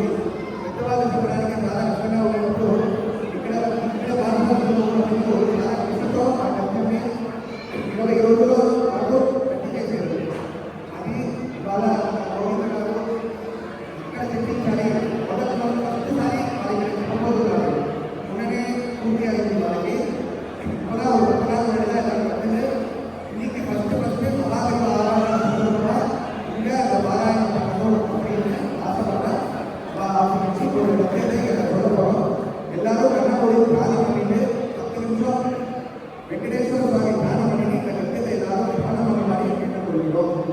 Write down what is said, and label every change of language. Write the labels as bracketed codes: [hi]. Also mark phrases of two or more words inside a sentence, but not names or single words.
[te] పెద్దవాళ్ళు చెప్పడానికి చాలా కష్టంగా ఉన్నప్పుడు ఇక్కడ భారతదేశంలో చాలా కృషితో ఆ గద్యాన్ని 20 రోజుల్లో పాటు గట్టి చేశారు. అది ఇవాళ గోవింద గారు ఇక్కడ చెప్పించాలి. మొదటిసారి వాళ్ళకి చెప్పబోతున్నారు, మొన్ననే పూర్తి అయింది వాళ్ళకి. [ta] இன்னைக்கு ஃபஸ்ட்டு மகாவிஷ்ணு ஆராதனை இங்கே அந்த பாராயணம் பண்ணணும் அப்படின்னு ஆசைப்பட்டேன். ஒரு விஷயத்தை சொல்ல போகிறோம். எல்லாரும் கண்ணாமூடி தியானம் பண்ணிட்டு 10 நிமிஷம் வெங்கடேஸ்வர சுவாமி தியானம் பண்ணிட்டு இந்த கருத்தை எல்லாரும் தியானம் பண்ண மாதிரி கேட்டுக்கொள்கிறோம்.